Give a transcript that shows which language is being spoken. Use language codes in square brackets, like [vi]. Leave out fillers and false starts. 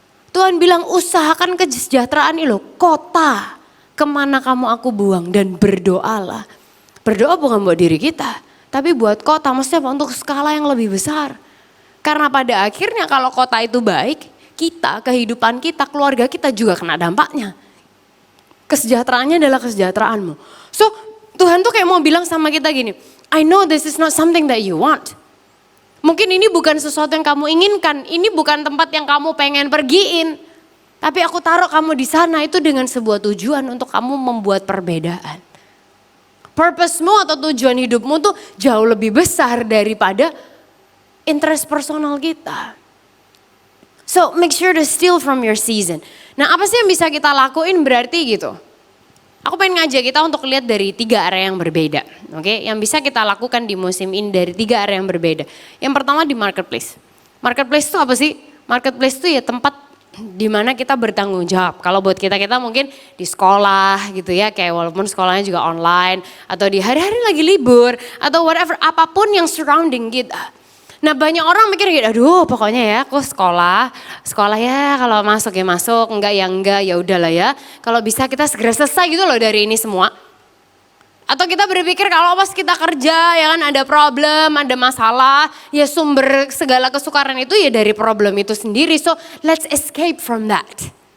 [id] Tuhan bilang usahakan kesejahteraan ini loh, kota kemana kamu aku buang dan berdoalah. Berdoa bukan buat diri kita, tapi buat kota, maksudnya apa? Untuk skala yang lebih besar. Karena pada akhirnya kalau kota itu baik, kita, kehidupan kita, keluarga kita juga kena dampaknya. Kesejahteraannya adalah kesejahteraanmu. So Tuhan tuh kayak mau bilang sama kita gini, [en] I know this is not something that you want. [id] Mungkin ini bukan sesuatu yang kamu inginkan, ini bukan tempat yang kamu pengen pergiin. Tapi aku taruh kamu di sana itu dengan sebuah tujuan untuk kamu membuat perbedaan. Purpose-mu atau tujuan hidupmu tuh jauh lebih besar daripada interest personal kita. [en] So make sure to steal from your season. [id] Nah apa sih yang bisa kita lakuin berarti gitu? Aku pengen ngajak kita untuk lihat dari 3 area yang berbeda. Oke, yang bisa kita lakukan di musim ini dari 3 area yang berbeda. Yang pertama di marketplace. Marketplace itu apa sih? Marketplace itu ya tempat di mana kita bertanggung jawab. Kalau buat kita mungkin di sekolah gitu ya, kayak walaupun sekolahnya juga online, atau di hari-hari lagi libur, atau whatever, apapun yang surrounding kita. Nah banyak orang mikir gitu, aduh pokoknya ya aku sekolah ya kalau masuk ya masuk, enggak ya udahlah ya. Kalau bisa kita segera selesai gitu loh dari ini semua. Atau kita berpikir kalau pas kita kerja ya kan ada problem, ada masalah, ya sumber segala kesukaran itu ya dari problem itu sendiri. [en] So let's escape from that.